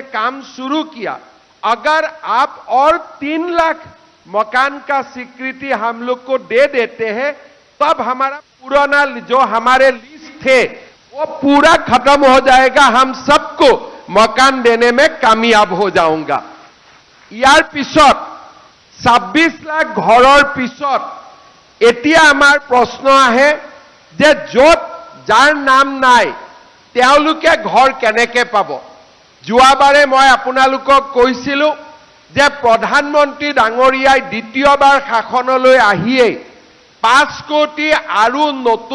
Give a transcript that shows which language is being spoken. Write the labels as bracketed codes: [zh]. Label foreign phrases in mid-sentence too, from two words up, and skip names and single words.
[hi] काम शुरू किया अगर आप और 3 लाख मकान का स्वीकृति हम लोग को दे देते हैं तब हमारा पुराना जो हमारे लिस्ट थे वो पूरा खत्म हो जाएगा हम सबको मकान देने में कामयाब हो जाऊंगा यार पिछत 26 लाख घৰৰ पिछत [as] এতিয়া আমাৰ প্ৰশ্ন আহে যে যত যাৰ নাম নাই তেওঁলোকে ঘৰ কেনেকে পাব যোৱাবাৰে মই আপোনালোকক কৈছিলো যে প্ৰধানমন্ত্ৰী ডাঙৰীয়াই দ্বিতীয়বাৰ শাসনলৈ আহিয়ে 5 কোটি আৰু নতুন